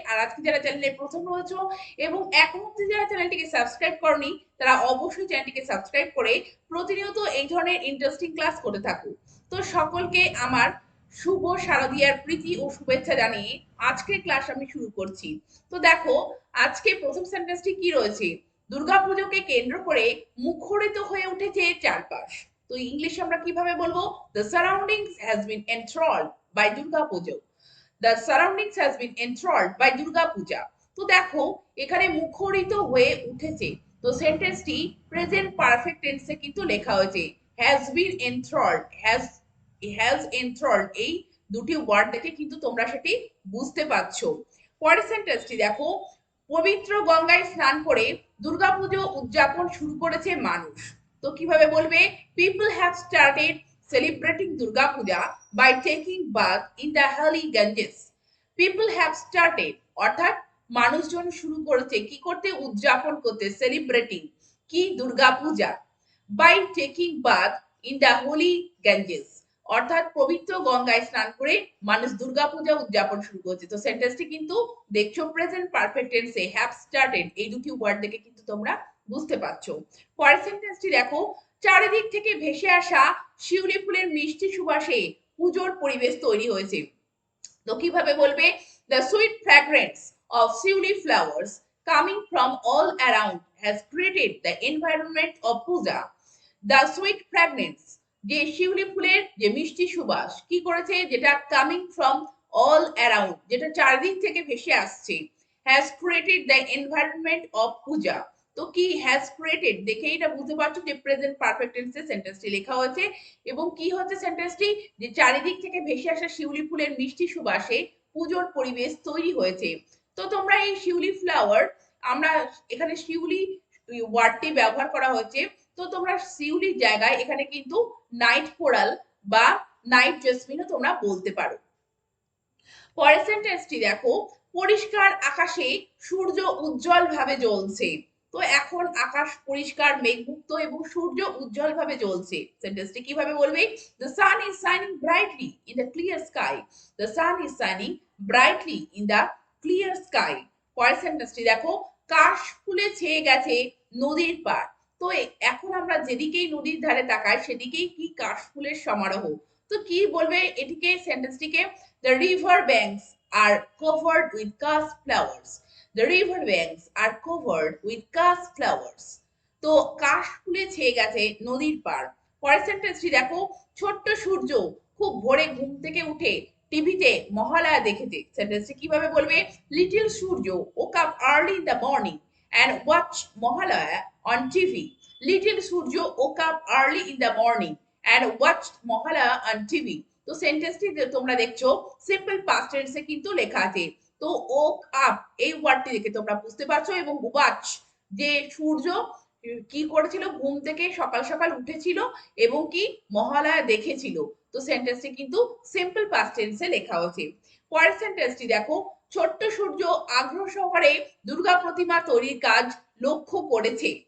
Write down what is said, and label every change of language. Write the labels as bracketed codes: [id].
[bn] আর আজকে যারা চ্যানেলে প্রথম রয়েছো এবং এখন অব্দি যারা চ্যানেলটিকে সাবস্ক্রাইব করনি তারা অবশ্যই চ্যানেলটিকে সাবস্ক্রাইব করে প্রতিনিয়ত এই ধরনের ইন্টারেস্টিং ক্লাস করতে থাকো। তো সকলকে আমার শুভ শারদীয়ার প্রীতি ও শুভেচ্ছা জানিয়ে আজকের ক্লাস আমি শুরু করছি। তো দেখো, আজকে প্রথম সেন্টেন্সটি কি রয়েছে? দুর্গাপুজোকে কেন্দ্র করে মুখরিত হয়ে উঠেছে চারপাশ। তো ইংলিশে আমরা কিভাবে বলবো? [en] The surroundings has been enthralled by Durga Puja. The surroundings has been enthralled by Durga Puja. [bn] তো দেখো, এখানে মুখরিত হয়ে উঠেছে। তো সেন্টেন্সটি প্রেজেন্ট পারফেক্ট টেন্সে কিন্তু লেখা হয়েছে। [en] has been enthralled, has enthralled [bn] এই দুটি ওয়ার্ড দেখে কিন্তু তোমরা সেটি বুঝতে পারছো। পরের সেন্টেন্সটি দেখো, পবিত্র গঙ্গায় স্নান করে দুর্গাপুজো উদযাপন শুরু করেছে মানুষ। তো কিভাবে বলবে? [en] People have started celebrating Durga Puja by taking bath in the holy Ganges. People have started [bn] অর্থাৎ মানুষজন শুরু করেছে কি করতে? উদযাপন করতে, সেলিব্রেটিং কি? দুর্গা পূজা। [en] by taking bath in the holy Ganges [bn] অর্থাৎ পবিত্র গঙ্গায় স্নান করে মানুষ দুর্গা পূজা উদযাপন শুরু করেছে। তো সেন্টেন্সটি কিন্তু দেখছো প্রেজেন্ট পারফেক্ট টেন্সে [en] have started [bn] এই দুটি ওয়ার্ড দেখে কিন্তু তোমরা বুঝতে পারছো। পরের সেন্টেন্সটি দেখো, চারিদিক থেকে ভেসে আসা শিউলি ফুলের মিষ্টি সুবাসে পুজোর পরিবেশ তৈরি হয়েছে। তো কিভাবে বলবে? [en] The sweet fragrance of shiuli flowers coming from all around has created the environment of puja. The sweet fragrance [bn] যে শিউলি ফুলের যে মিষ্টি সুবাস কি করেছে? [en] যেটা coming from all around, [bn] যেটা চারিদিক থেকে ভেসে আসছে, [en] Has created the environment of puja. [bn] তো কি [en] has created [bn] দেখে এটা বুঝতে পারছো যে প্রেজেন্ট পারফেক্ট টেন্সে সেন্টেন্সটি লেখা হয়েছে। এবং কি হচ্ছে সেন্টেন্সটি? যে চারিদিক থেকে ভেসে আসা শিউলি ফুলের মিষ্টি সুবাসে পুজোর পরিবেশ তৈরি হয়েছে। তো তোমরা এই শিউলি ফ্লাওয়ার, আমরা এখানে শিউলি ওয়ার্ডটি ব্যবহার করা হয়েছে। তো তোমরা শিউলির জায়গায় এখানে কিন্তু নাইট কোরাল বা নাইট জেসমিনও তোমরা বলতে পারো। পরের সেন্টেন্সটি দেখো, পরিষ্কার আকাশে সূর্য উজ্জ্বল ভাবে জ্বলছে। তো এখন আকাশ পরিষ্কার মেঘমুক্ত এবং সূর্য উজ্জ্বল ভাবে জ্বলছে। সেন্টেন্সটি কিভাবে বলবে? [en] The sun is shining brightly in the clear sky. The sun is shining brightly in the clear sky. [bn] পরের সেন্টেন্সটি দেখো, কাশ ফুলে ছেয়ে গেছে নদীর পাড়। তো এখন আমরা যেদিকেই নদীর ধারে তাকাই সেদিকেই কি কাশ ফুলের সমারোহ। তো কি বলবে এটিকে? সেন্টেন্সটিকে [en] The river banks are covered with cast flowers. The river banks are covered with cast flowers. [bn] তো কাশ ফুলে ছেয়ে গেছে নদীর পাড়। পরের সেন্টেন্সটি দেখো, ছোট্ট সূর্য খুব ভোরে ঘুম থেকে উঠে টিভিতে মহালয়া দেখেছে। সেন্টেন্সটি কিভাবে বলবে? [en] Little Surya woke up early in the morning and watched Mahalaya on TV. Little Surya woke up early in the morning and watched Mahalaya on TV. [bn] তো সেন্টেন্সটি তোমরা দেখছো সিম্পল পাস্ট টেন্সে কিন্তু লেখা আছে। তো [en] woke up [bn] এই ওয়ার্ডটি দেখে তোমরা বুঝতে পারছো। এবং ওয়াচ যে সূর্য কি করেছিল? ঘুম থেকে সকাল সকাল উঠেছিল এবং কি মহালয়া দেখেছিল। তো সেন্টেন্সটি কিন্তু সিম্পল পাস্ট টেন্সে লেখা হয়েছে। পরের সেন্টেন্সটি দেখো, ছোট্ট সূর্য আগ্রহ সহকারে দুর্গা প্রতিমা তৈরির কাজ লক্ষ্য করেছে।